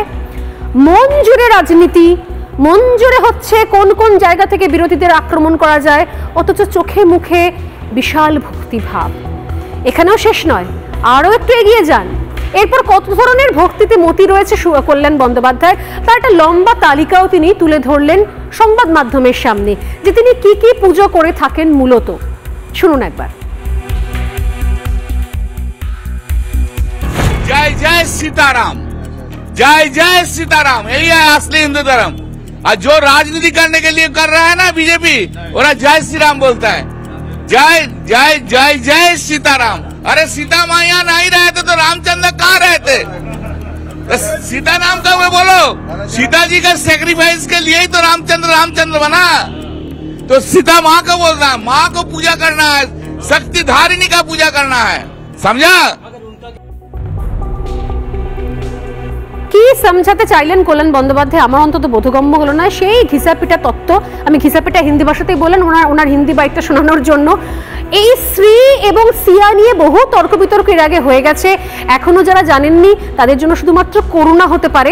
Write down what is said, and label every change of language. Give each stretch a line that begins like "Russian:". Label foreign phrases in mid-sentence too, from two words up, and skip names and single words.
Bangla: মন জুড়ে রাজনীতি, মন জুড়ে হচ্ছে কোন কোন জায়গা থেকে বিরোধীদের আক্রমণ করা যায়, অথচ চোখে মুখে বিশাল ভক্তিভাব। এখানেও শেষ নয়, আরও একটু এগিয়ে যান। এরপর কত ধরনের ভক্তিতে মতি রয়েছে কল্যাণ বন্দ্যোপাধ্যায়, তার একটা লম্বা তালিকাও তিনি তুলে ধরলেন সংবাদ মাধ্যমের সামনে, যে তিনি কি কি পুজো করে থাকেন মূলত। শুনুন একবার।
Hindi: जय जय सीताराम, जय जय सीताराम, यही है असली हिंदू धर्म। और जो राजनीति करने के लिए कर रहा है ना बीजेपी, वो जय श्री राम बोलता है। जय जय जय जय सीताराम। अरे सीता माँ यहाँ नहीं रहते तो रामचंद्र कहाँ रहते? तो सीता नाम का वो बोलो, सीता जी का सेक्रीफाइस के लिए ही तो रामचंद्र बना। तो सीता माँ को बोलना है, माँ को पूजा करना है, शक्ति धारिणी का पूजा करना है, समझा?
Bangla: কি সমঝাতে চাইলেন কল্যাণ বন্দ্যোপাধ্যায় আমার অন্তত বোধগম্য হলো না। সেই ঘিসাপিটা তত্ত্ব, আমি ঘিসাপিটা হিন্দি ভাষাতেই বলেন, ওনার হিন্দি বাইকটা শোনানোর জন্য। এই শ্রী এবং সিয়া নিয়ে বহু তর্ক বিতর্ক এর আগে হয়ে গেছে, এখনো যারা জানেননি তাদের জন্য শুধুমাত্র করুণা হতে পারে।